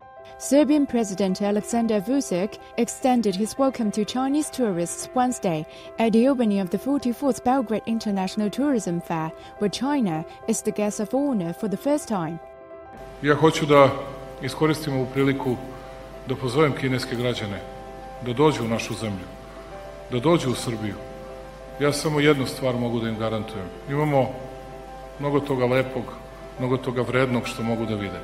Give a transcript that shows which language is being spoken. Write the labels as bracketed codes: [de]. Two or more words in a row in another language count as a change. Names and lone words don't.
[en] Serbian President Aleksandar Vučić extended his welcome to Chinese tourists Wednesday at the opening of the 44th Belgrade International Tourism Fair, where China is the guest of honor for the first time. [sr] Ja hoću da iskoristim ovu priliku da pozovem kineske građane da dođu u našu zemlju, da dođu u Srbiju. Ja samo jednu stvar mogu da im garantujem. Imamo mnogo toga lepog, mnogo toga vrednog što mogu da vide.